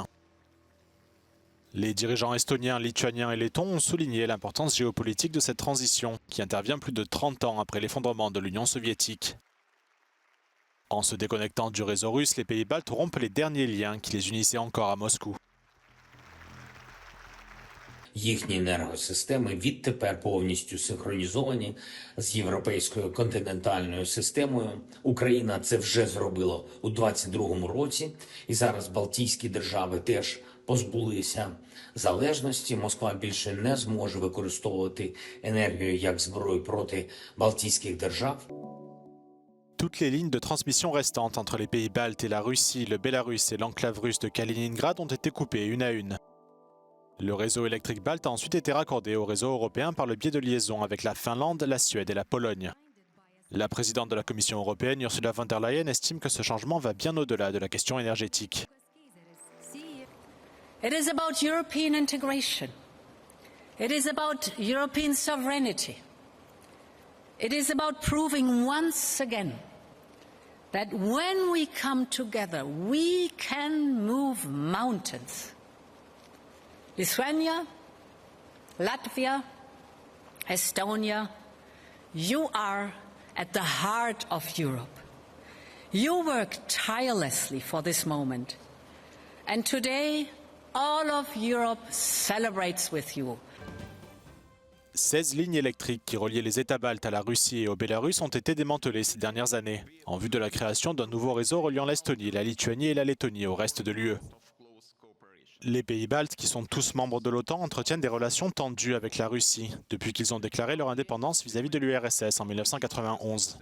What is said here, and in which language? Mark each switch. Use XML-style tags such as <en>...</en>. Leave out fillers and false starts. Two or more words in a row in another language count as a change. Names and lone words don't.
<fr>Les dirigeants estoniens, lituaniens et lettons ont souligné l'importance géopolitique de cette transition, qui intervient plus de 30 ans après l'effondrement de l'Union soviétique. En se déconnectant du réseau russe, les pays baltes rompent les derniers liens qui les unissaient encore à Moscou.</fr> <uk>Їхні енергосистеми відтепер повністю синхронізовані з європейською континентальною системою. Україна це вже зробила у 2022 році, і зараз Балтійські держави теж позбулися залежності. Москва більше не зможе використовувати енергію як зброю проти Балтійських держав.</uk> <fr>Toutes les lignes de transmission restantes entre les pays baltes et la Russie, le Bélarus et l'enclave russe de Kaliningrad ont été coupées une à une. Le réseau électrique balte a ensuite été raccordé au réseau européen par le biais de liaisons avec la Finlande, la Suède et la Pologne. La présidente de la Commission européenne, Ursula von der Leyen, estime que ce changement va bien au-delà de la question énergétique.</fr> <en>It is about European integration. It is about European sovereignty. It is about proving once again that when we come together, we can move mountains. Lithuania, Latvia, Estonia, you are at the heart of Europe. You work tirelessly for this moment. And today, all of Europe celebrates with you.</en> <fr>16 lignes électriques qui reliaient les États baltes à la Russie et au Bélarus ont été démantelées ces dernières années, en vue de la création d'un nouveau réseau reliant l'Estonie, la Lituanie et la Lettonie au reste de l'UE. Les pays baltes, qui sont tous membres de l'OTAN, entretiennent des relations tendues avec la Russie, depuis qu'ils ont déclaré leur indépendance vis-à-vis de l'URSS en 1991.</fr>